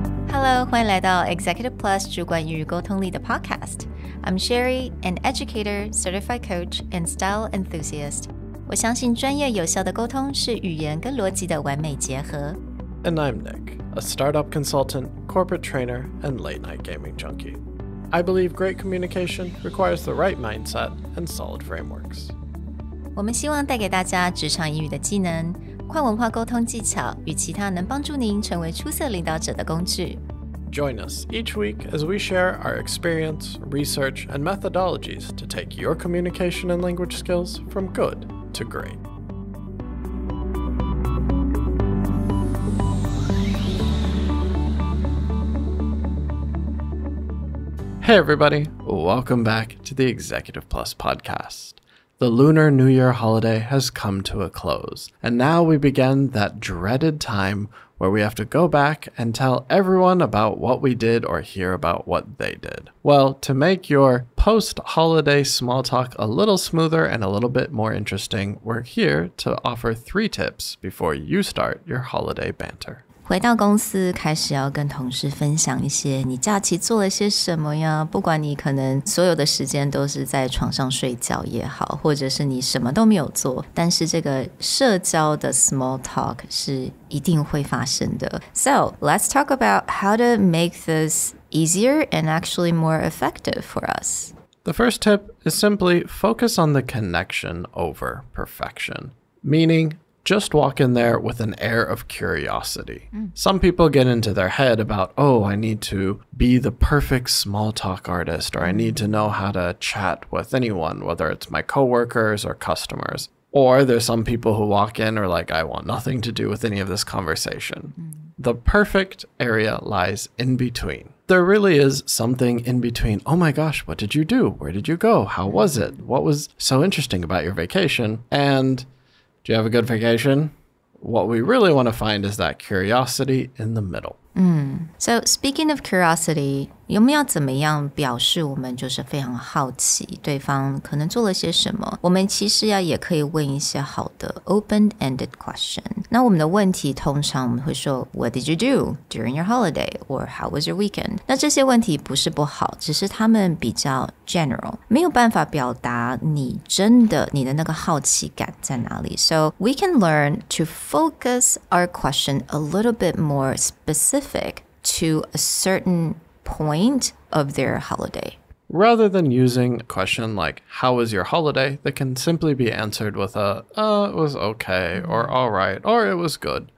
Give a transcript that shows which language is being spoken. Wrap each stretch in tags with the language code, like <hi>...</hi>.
<en>Hello，</en> <zh>欢迎来到</zh> <en>Executive Plus</en> <zh>主管与沟通力的</zh> <en>Podcast。I'm Sherry, an educator, certified coach, and style enthusiast。</en> <zh>我相信专业有效的沟通是语言跟逻辑的完美结合。</zh> <en>And I'm Nick, a startup consultant, corporate trainer, and late-night gaming junkie. I believe great communication requires the right mindset and solid frameworks.</en> <zh>我们希望带给大家职场英语的技能、跨文化沟通技巧与其他能帮助您成为出色领导者的工具。</zh> <en>Join us each week as we share our experience, research, and methodologies to take your communication and language skills from good to great. Hey everybody, welcome back to the Executive Plus podcast. The Lunar New Year holiday has come to a close, and now we begin that dreaded time where we have to go back and tell everyone about what we did or hear about what they did. Well, to make your post-holiday small talk a little smoother and a little bit more interesting, we're here to offer 3 tips before you start your holiday banter.</en> <zh>回到公司开始要跟同事分享一些你假期做了些什么呀，不管你可能所有的时间都是在床上睡觉也好，或者是你什么都没有做，但是这个社交的 small talk 是一定会发生的。</zh> <en>So, let's talk about how to make this easier and actually more effective for us. The first tip is simply focus on the connection over perfection, meaning just walk in there with an air of curiosity. Some people get into their head about, oh, I need to be the perfect small talk artist, or I need to know how to chat with anyone, whether it's my coworkers or customers. Or there's some people who walk in or like, I want nothing to do with any of this conversation. The perfect area lies in between. There really is something in between. Oh my gosh, what did you do? Where did you go? How was it? What was so interesting about your vacation? And do you have a good vacation? What we really want to find is that curiosity in the middle. So speaking of curiosity,</en> <zh>有没有怎么样表示我们就是非常好奇对方可能做了些什么？我们其实也可以问一些好的 open-ended question. 那我们的问题通常我们会说</zh> <en>What did you do during your holiday? Or how was your weekend?</en> <zh>那这些问题不是不好，只是他们比较 general, 没有办法表达你的那个好奇感在哪里。</zh> <en>So we can learn to focus our question a little bit more specific to a certain point of their holiday. Rather than using a question like, how was your holiday? That can simply be answered with a, it was okay, or all right, or it was good.</en>